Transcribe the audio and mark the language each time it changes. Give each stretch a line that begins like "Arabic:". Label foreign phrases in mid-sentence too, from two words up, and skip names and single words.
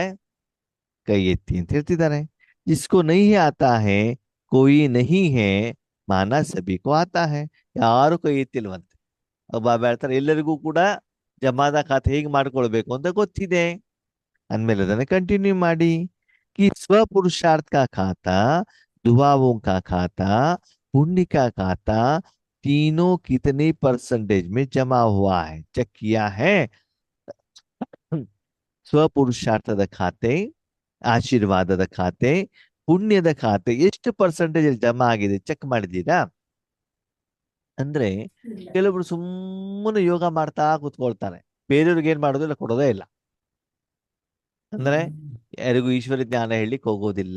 Kannada: ಕೈ ಎತ್ತಿ ಅಂತ ಹೇಳ್ತಿದ್ದಾರೆ.
Hindi: जिसको नहीं आता है कोई नहीं है माना सभी को आता है.
Kannada: ಯಾರು ಕೈ ಎತ್ತಿಲ್ವಂತೆ. ಬಾಬಾ ಹೇಳ್ತಾರೆ ಎಲ್ಲರಿಗೂ ಕೂಡ ಜಮಾದ ಖಾತೆ ಹೇಗೆ ಮಾಡ್ಕೊಳ್ಬೇಕು ಅಂತ ಗೊತ್ತಿದೆ. ಅಂದ್ಮೇಲೆ ಅದನ್ನ ಕಂಟಿನ್ಯೂ ಮಾಡಿ.
Hindi: कि स्व पुरुषार्थ का खाता, दुआओं का खाता, पुण्य का खाता, तीनों कितने परसेंटेज में जमा हुआ है चेक किया है?
Kannada: स्व पुरुषार्थದ ಖಾತೆ, ಆಶೀರ್ವಾದದ ಖಾತೆ, ಪುಣ್ಯದ ಖಾತೆ ಎಷ್ಟು ಪರ್ಸೆಂಟೇಜ್ ಜಮಾ ಆಗಿದೆ ಚೆಕ್ ಮಾಡಿದ್ದೀರಾ? ಅಂದ್ರೆ ಕೆಲವರು ಸುಮ್ಮನೆ ಯೋಗ ಮಾಡ್ತಾ ಕೂತ್ಕೊಳ್ತಾರೆ, ಬೇರೆಯವ್ರಿಗೆ ಏನ್ ಮಾಡೋದಿಲ್ಲ, ಕೊಡೋದೇ ಇಲ್ಲ. ಅಂದ್ರೆ ಯಾರಿಗೂ ಈಶ್ವರ ಜ್ಞಾನ ಹೇಳಲಿಕ್ಕೆ ಹೋಗೋದಿಲ್ಲ.